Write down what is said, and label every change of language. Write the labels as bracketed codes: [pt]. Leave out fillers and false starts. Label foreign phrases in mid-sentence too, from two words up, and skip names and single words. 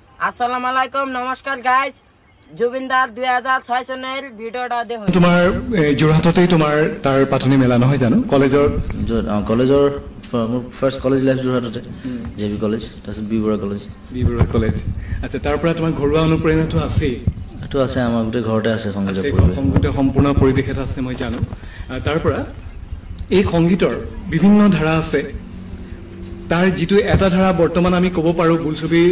[ar] السلام عليكم [bn] নমস্কার গাইজ জুবিনদার 2006 চনের ভিডিওটা দেখুন [as] তোমার যোৰহাটতেই তোমাৰ তাৰ পাতনি মেলা নহয় জানো কলেজৰ [en] first college life [as] যোৰহাটতে জেবি কলেজ তাৰপিছত বি বৰুৱা কলেজ আচ্ছা তাৰ পৰা তোমাৰ ঘৰুৱা অনুপ্ৰেৰণাটো আছে এটো আছে আমাৰ গোটে ঘৰতে আছে সংগীতৰ সম্পূৰ্ণ পৰিৱেশ এটা আছে মই জানো তাৰ পৰা এই সংগীতৰ বিভিন্ন ধাৰা আছে তাৰ যিটো এটা ধাৰা বৰ্তমান আমি ক'ব পাৰো বুলছবিৰ